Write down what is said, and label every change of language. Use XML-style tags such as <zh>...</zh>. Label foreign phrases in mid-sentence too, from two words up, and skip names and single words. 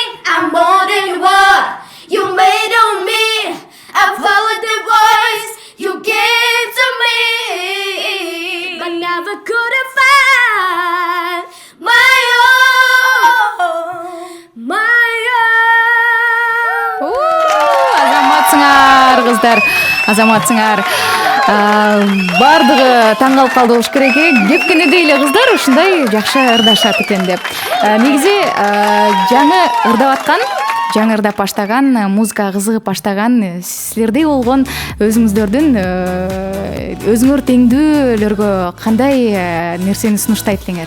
<en>I'm more than what you made of me. I followed the voice you gave to me, but never could I find my own, my own.</en> <ky>Азаматсыңар кыздар, азаматсыңар. Бардыгы таң калып калды болуш керек. Кепкене дейле кыздар ушундай жакшы ырдашат экен деп. Негизи жаңы ырдап аткан, жаңы ырдап баштаган, музыкага кызыгып баштаган силердей болгон өзүңүздөрдүн өзүңөр теңдүүлөргө кандай нерсени сунуштайт элеңер?</ky>